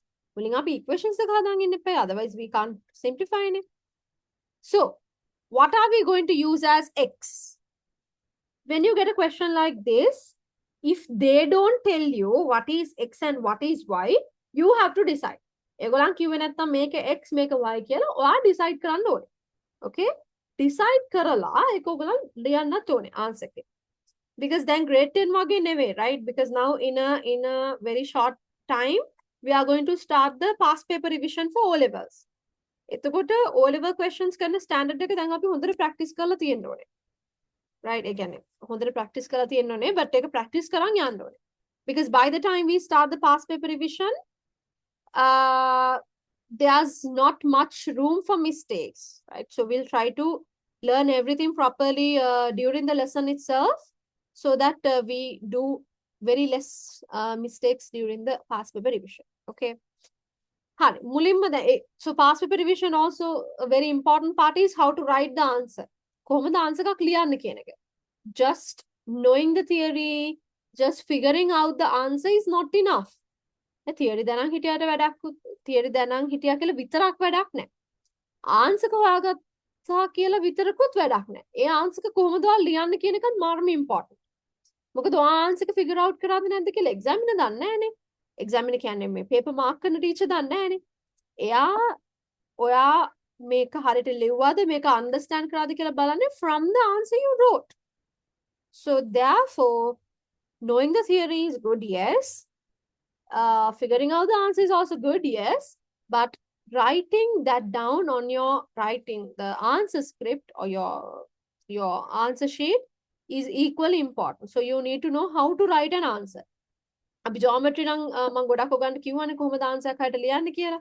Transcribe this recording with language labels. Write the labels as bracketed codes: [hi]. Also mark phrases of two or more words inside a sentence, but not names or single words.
[en] Pulling up equations, otherwise we can't simplify it. So, what are we going to use as x? When you get a question like this, if they don't tell you what is x and what is y, you have to decide. [si] ඒගොල්ලන් කිව්වේ නැත්තම් මේක x මේක y කියලා ඔයා decide කරන්න ඕනේ. Okay? Decide කරලා ඒක ඔයගොල්ලන් ලියන්නත් ඕනේ answer එක. [en] Because then grade 10 [si] වගේ නෙවෙයි, [en] right? Because now in a very short time we are going to start the past paper revision for O levels. [si] එතකොට [en] O level questions [si] කරන standard එක දැන් අපි හොඳට practice කරලා තියෙන්න ඕනේ. Right? ඒ කියන්නේ හොඳට practice කරලා තියෙන්න ඕනේ, but ඒක practice කරන් යන්න ඕනේ. [en] Because by the time we start the past paper revision, there's not much room for mistakes, right? So we'll try to learn everything properly during the lesson itself so that we do very less mistakes during the past paper revision. Okay. So past paper revision also a very important part is how to write the answer. Just knowing the theory, just figuring out the answer is not enough. [si] theory දැනන් හිටියට වැඩක් theory දැනන් හිටියා කියලා විතරක් වැඩක් නැහැ. answer එක හොයාගත්තා කියලා විතරකුත් වැඩක් නැහැ. ඒ answer එක කොහොමද ඔයාලා ලියන්න කියන එකත් මාර්ම important. මොකද ඔයා answer එක [en] figure out [si] කරාද නැද්ද කියලා examiner දන්නේ නැහනේ. examiner කියන්නේ මේ [en] paper mark [si] කරන teacher දන්නේ නැහනේ. එයා ඔයා මේක හරියට ලිව්වද මේක understand කරාද කියලා බලන්නේ [en] from the answer you wrote. So therefore, knowing the theory is good, yes. Figuring out the answer is also good, yes, but writing that down on your the answer script or your answer sheet is equally important. So you need to know how to write an answer. [si] අපි geometry නම් මම ගොඩක් ඔයගන්ට කිව්වනේ කොහොමද answer එකකට ලියන්නේ කියලා.